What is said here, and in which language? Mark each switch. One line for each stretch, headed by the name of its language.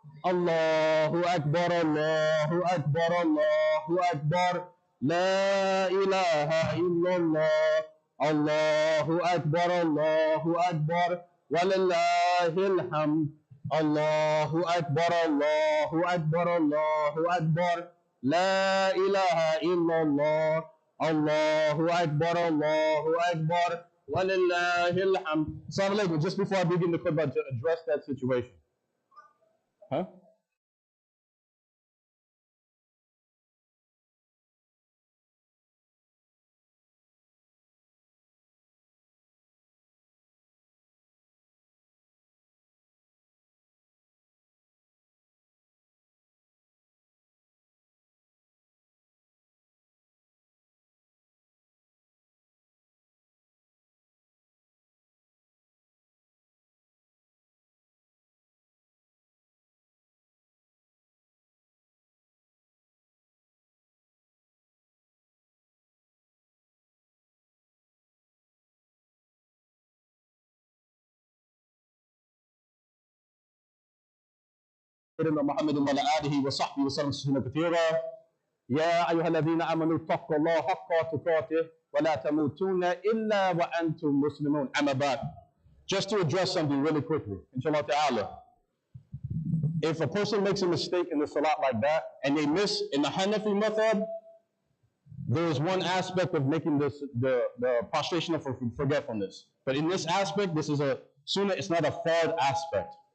Arabic: الله أكبر الله أكبر الله أكبر لا إله إلا الله الله أكبر الله أكبر ولله الحمد الله أكبر الله أكبر الله أكبر لا إله إلا الله الله أكبر الله أكبر ولله الحمد. Assalamu alaikum.
English: Just before I begin the khutbah, to address that situation. Huh?
Arabic: محمد وعلى آله وصحبه وسلم تسليما كثيرا. يا أيها الذين آمنوا اتقوا الله حق تقاته ولا تموتون إلا وأنتم مسلمون. أما بعد.
English: Just to address something really quickly, inshallah ta'ala. If a person makes a mistake in the salat like that, and they miss in the Hanafi method, there is one aspect of making this the prostration of forgetfulness. But in this aspect, this is a sunnah, it's not a fard aspect.